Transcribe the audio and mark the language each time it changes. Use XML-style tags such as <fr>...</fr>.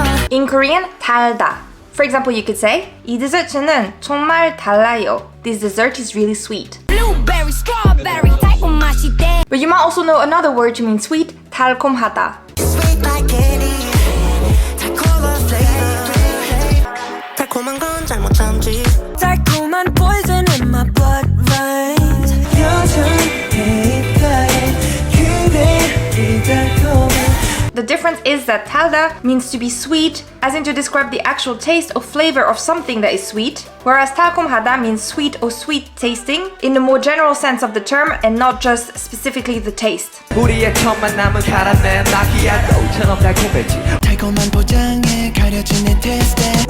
<en>In Korean, 달다. For example, you could say</en> <ko>이 디저트는 정말 달라요.</ko> <en>This dessert is really sweet. Blueberry, strawberry,</en> <ko>달콤 맛이 돼.</ko> <en>But you might also know another word to mean sweet, 달콤하다. Sweet like candy, 달콤한 flavor.</en> <ko>달콤한 건 잘 못 참지.</ko> <en>달콤한 poison in my blood runs. The difference is that 달다 means to be sweet, as in to describe the actual taste or flavor of something that is sweet, whereas 달콤하다 means sweet or sweet tasting in the more general sense of the term and not just specifically the taste.</en> <ko>우리의 첫 만남은 카라멜 마키아토처럼 달콤했지. 달콤한 포장에 가려진 내 테스트.</ko>